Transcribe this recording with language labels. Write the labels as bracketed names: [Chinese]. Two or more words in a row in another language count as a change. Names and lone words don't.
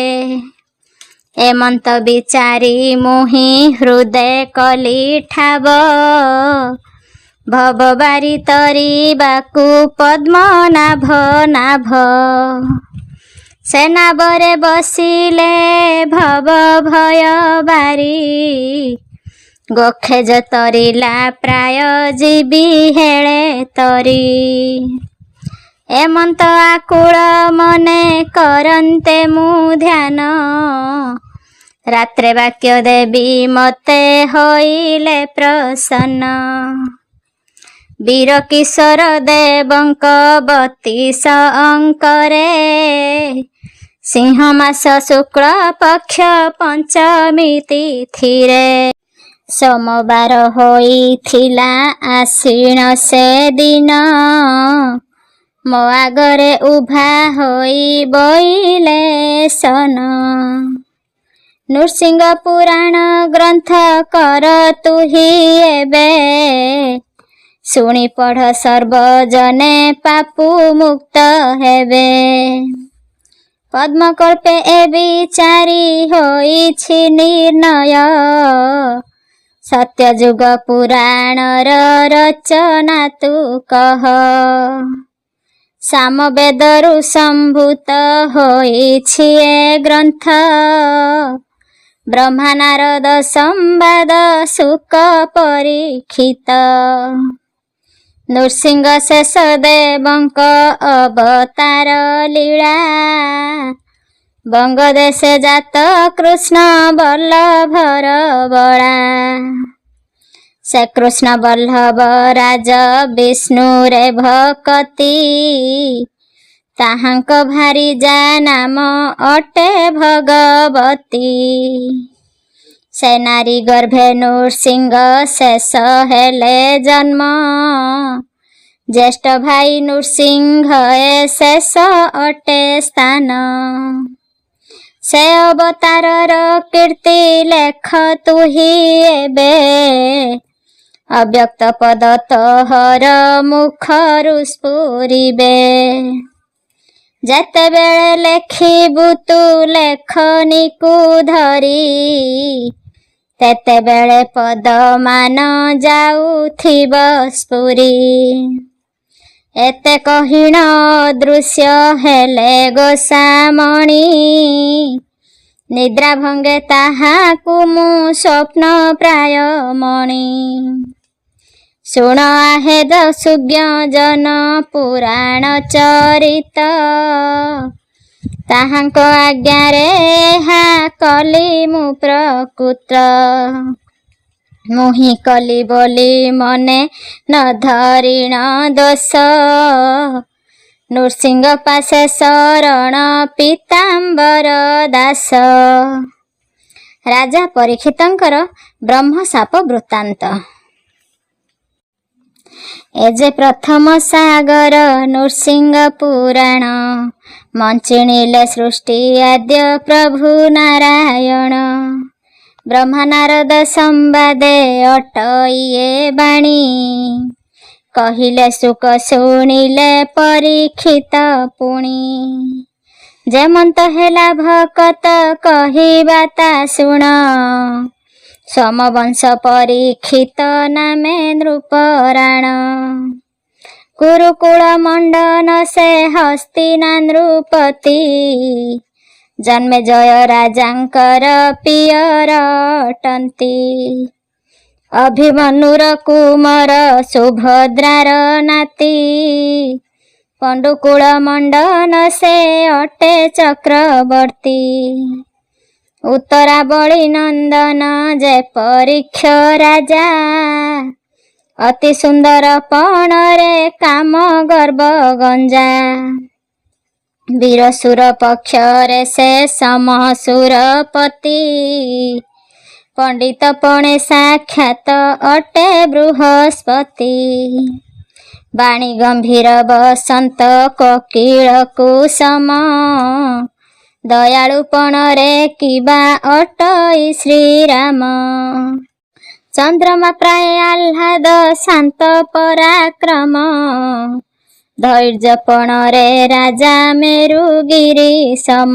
[Odia] ଏମନ୍ତ ବିଚାରି ମୁହି ହୃଦୟ କଲି ଠାବ ଭବ ବାରି ତରି ବାକୁ ପଦ୍ମନାଭ ନାଭ ସେନାବରେ ବସିଲେ ଭବ ଭୟ ବାରି ଗୋଖେଜ ତରିଲା ପ୍ରାୟ ଜୀବୀ ହେଳେ ତରି ଏମନ୍ତ ଆକୁଳ ମନେ କରନ୍ତେ ମୁ ଧ୍ୟାନ ରାତ୍ରେ ବାକ୍ୟ ଦେବୀ ମତେ ହୋଇଲେ ପ୍ରସନ୍ନ ବୀର କିଶୋର ଦେବଙ୍କ 32 ଅଙ୍କରେ ସିଂହ ମାସ ଶୁକ୍ଳ ପକ୍ଷ ପଞ୍ଚମୀ ତିଥିରେ ସୋମବାର ହୋଇଥିଲା ଆଶ୍ୱିନ ସେ ଦିନ ମୋ ଆଗରେ ଉଭା ହୋଇ ବୋଇଲେ ସନ ନୃସିଂହ ପୁରାଣ ଗ୍ରନ୍ଥ କର ତୁହି ଏବେ ଶୁଣି ପଢ଼ ସର୍ବଜନେ ପାପୁ ମୁକ୍ତ ହେବେ ପଦ୍ମକଳ୍ପେ ଏ ବିଚାରି ହୋଇଛି ନିର୍ଣ୍ଣୟ ସତ୍ୟଯୁଗ ପୁରାଣର ରଚନା ତୁ କହ ସାମବେଦରୁ ସମ୍ଭୂତ ହୋଇଛି ଏ ଗ୍ରନ୍ଥ ବ୍ରହ୍ମା ନାରଦ ସମ୍ବାଦ ସୁକ ପରୀକ୍ଷିତ ନୃସିଂହ ଶେଷ ଦେବଙ୍କ ଅବତାର ଲୀଳା ବଙ୍ଗଦେଶେ ଜାତ କୃଷ୍ଣ ବଲ୍ଲଭର ବଡ଼ା ସେ କୃଷ୍ଣ ବଲ୍ଲଭ ରାଜ ବିଷ୍ଣୁ ରେ ଭକତି ତାହାଙ୍କ ଭାରି ଯା ନାମ ଅଟେ ଭଗବତୀ ସେ ନାରୀ ଗର୍ଭେ ନୃସିଂହ ଶେଷ ହେଲେ ଜନ୍ମ ଜ୍ୟେଷ୍ଠ ଭାଇ ନୃସିଂହ ଏ ଶେଷ ଅଟେ ସ୍ଥାନ। ସେ ଅବତାରର କୀର୍ତ୍ତି ଲେଖ ତୁହି ଏବେ, ଅବ୍ୟକ୍ତ ପଦ ତୋହର ମୁଖରୁ ସ୍ଫୁରିବେ। ଯେତେବେଳେ ଲେଖିବୁ ତୁ ଲେଖନୀକୁ ଧରି, ତେତେବେଳେ ପଦମାନ ଯାଉଥିବ ସ୍ଫୁରି। ଏତେ କହିଣ ଦୃଶ୍ୟ ହେଲେ ଗୋସାମଣି, ନିଦ୍ରା ଭଙ୍ଗେ ତାହାକୁ ମୁ ସ୍ୱପ୍ନ ପ୍ରାୟ ମଣି। ଶୁଣ ଆହେ ସୁଜ୍ଞ ଜନ ପୁରାଣ ଚରିତ, ତାହାଙ୍କ ଆଜ୍ଞାରେ ହା କଲି ମୁ ପ୍ରକୃତ। ମୁହି କଲି ବୋଲି ମନେ ନ ଧରିଣ ଦୋଷ, ନୃସିଂହ ପାସେ ଶରଣ ପୀତାମ୍ବର ଦାସ। ରାଜା ପରୀକ୍ଷିତଙ୍କର ବ୍ରହ୍ମଶାପ ବୃତ୍ତାନ୍ତ। ଏଯେ ପ୍ରଥମ ସାଗର ନୃସିଂହ ପୁରାଣ, ମଞ୍ଚିଣିଲେ ସୃଷ୍ଟି ଆଦ୍ୟ ପ୍ରଭୁ ନାରାୟଣ। ବ୍ରହ୍ମା ନାରଦ ସମ୍ବାଦେ ଅଟଇଏ ବାଣୀ, କହିଲେ ସୁଖ ଶୁଣିଲେ ପରୀକ୍ଷିତ ପୁଣି। ଯେମନ୍ତ ହେଲା ଭକତ କହିବା ତା ଶୁଣ, ସୋମବଂଶ ପରୀକ୍ଷିତ ନାମେ ନୃପରାଣ। କୁରୁକୁଳ ମଣ୍ଡନ ସେ ହସ୍ତିନା ନୃପତି, ଜନ୍ମେ ଜୟ ରାଜାଙ୍କର ପିୟର ଅଟନ୍ତି। ଅଭିମନ୍ୟୁର କୁମର ସୁଭଦ୍ରାର ନାତି, ପଣ୍ଡୁକୁଳ ମଣ୍ଡନ ସେ ଅଟେ ଚକ୍ରବର୍ତ୍ତୀ। ଉତ୍ତରାବଳୀ ନନ୍ଦନ ଯେ ପରୀକ୍ଷ ରାଜା, ଅତି ସୁନ୍ଦର ପଣରେ କାମ ଗର୍ଭ ଗଞ୍ଜା। ବୀରସୁର ପକ୍ଷରେ ସେ ସମସୁରପତି, ପଣ୍ଡିତ ପଣେ ସାକ୍ଷାତ ଅଟେ ବୃହସ୍ପତି। ବାଣୀ ଗମ୍ଭୀର ବସନ୍ତ କୋକିଳ କୁସମ, ଦୟାଳୁ ପଣରେ କିବା ଅଟଇ ଶ୍ରୀରାମ। ଚନ୍ଦ୍ରମା ପ୍ରାୟ ଆହ୍ଲାଦ ଶାନ୍ତ ପରାକ୍ରମ, ଧୈର୍ଯ୍ୟ ପଣରେ ରାଜା ମେରୁଗିରି ସମ।